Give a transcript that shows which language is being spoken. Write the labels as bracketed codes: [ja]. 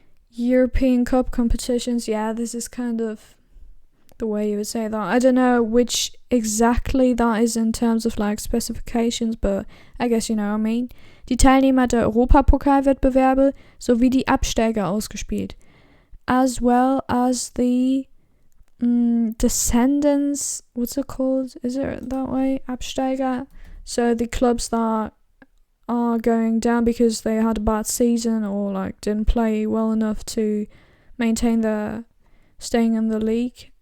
[en] European Cup competitions, yeah, this is kind of the way you would say that. I don't know which exactly that is in terms of like specifications, but I guess you know what I mean. [de] Die Teilnehmer der Europapokalwettbewerbe sowie die Absteiger ausgespielt. [en] As well as the descendants, what's it called? Is it that way? Absteiger. So the clubs that are going down because they had a bad season or like didn't play well enough to maintain their staying in the league.